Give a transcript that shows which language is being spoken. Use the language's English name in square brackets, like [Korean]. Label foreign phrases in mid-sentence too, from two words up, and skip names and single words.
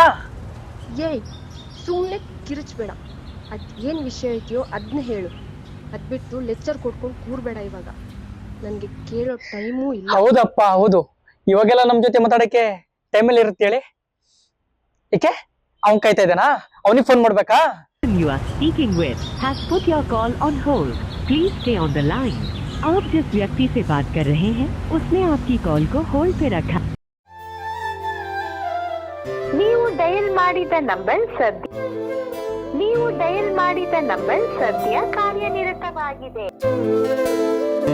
[Kannada] ಏಯ್, ಸುಮ್ಮನೆ ಕಿರಿಚ್ಬೇಡ. ಅದ್ ಏನ್ ವಿಷಯ ಇದೆಯೋ ಅದನ್ನ ಹೇಳು. ಅದ್ ಬಿಟ್ಟು ಲೆಕ್ಚರ್ ಕೊಡ್ಕೊಂಡು ಕೂರ್ಬೇಡ. ಇವಾಗ ನನ್ಗೆ ಕೇಳೋ ಟೈಮೂ ಇಲ್ಲ. ಹೌದಪ್ಪ, ಹೌದು. ಇವಾಗೆಲ್ಲ ನಮ್ ಜೊತೆ ಮಾತಾಡಕ್ಕೆ ಟೈಮಲ್ಲಿ ಇರುತ್ತೆ ಹೇಳಿ. ಏಕೆ ಅವನ್ ಕಾಯ್ತಾ ಇದ್ದಾನಾ? ಅವನಿಗೆ ಫೋನ್ ಮಾಡ್ಬೇಕಾ? [English] You are speaking with has put your call on hold. Please stay on the line. [Hindi] आप जिस व्यक्ति से बात कर रहे हैं उसने आपकी कॉल को होल्ड पे रखा. [Kannada] ನೀವು ಡಯಲ್ ಮಾಡಿದ ನಂಬರ್ ಸದ್ಯ ಕಾರ್ಯನಿರತವಾಗಿದೆ.